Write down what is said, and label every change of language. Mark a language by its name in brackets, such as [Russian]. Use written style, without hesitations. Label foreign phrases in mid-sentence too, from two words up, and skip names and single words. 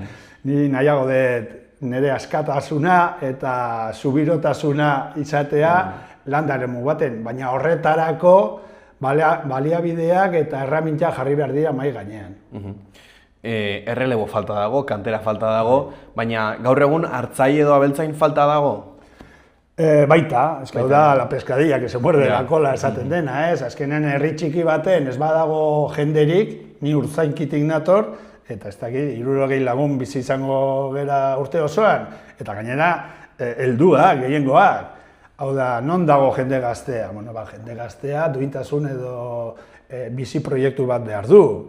[Basque] Ni nahiago dut nire askatasuna eta zubirotasuna izatea landaremu baten, baina horretarako baliabideak eta erramintak jarri behar dira mahai gainean. Errelebo falta dago, kantera falta dago, baina gaur egun hartzaile edo abeltzain falta dago? Baita, ez da [Spanish] la pescadilla que se muerde la cola [Basque] esaten dena, ez? Azkenean herri txiki baten ez badago jenderik, ni urtzainkitik nator, eta ez dakit, 60 lagun bizi izango gera urte osoan, eta gainera, helduak, gehiengoak. Hau da, non dago jende gaztea? Bueno, jende gaztea duintasun edo bizi proiektu bat behar du.